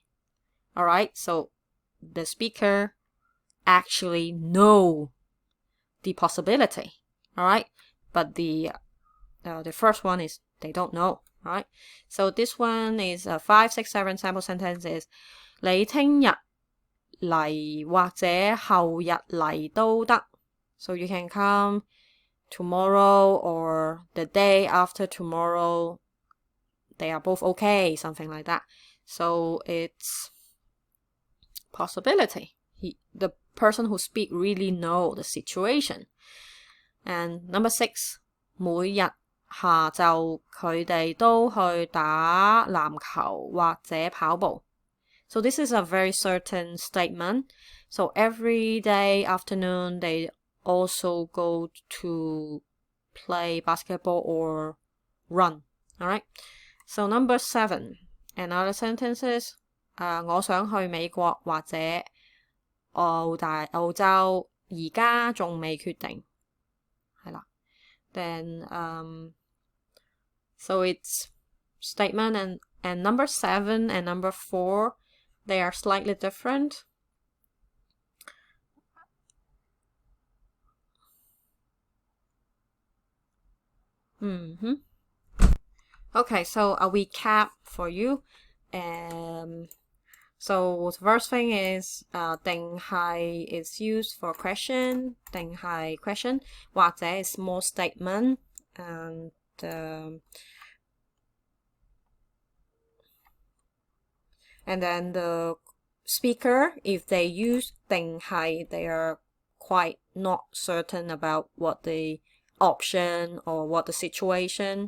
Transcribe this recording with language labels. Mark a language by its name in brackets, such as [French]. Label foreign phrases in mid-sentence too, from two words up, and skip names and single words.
[English] Alright, so the speaker actually know the possibility. Alright, but the first one is they don't know. Alright, so this one is 5, 6, 7 sample sentence is [Cantonese] 你聽日嚟或者後日嚟都得. [English] So you can come tomorrow or the day after tomorrow. They are both okay, something like that. So it's possibility. The person who speak really know the situation. And number 6, [Cantonese] 每日下晝佢哋都去打籃球或者跑步. [English] So this is a very certain statement. So every day afternoon they also go to play basketball or run. Alright? So number 7, another sentence is [Cantonese] 我想去美國或者澳洲，而家仲未決定。係啦。 [English] Then so it's statement and number 7 and number 4, they are slightly different. Okay, so a recap for you. So the first thing is 定係 is used for question. 定係 question. 或者 is more statement. And then the speaker, if they use 定係, they are quite not certain about what the option or what the situation.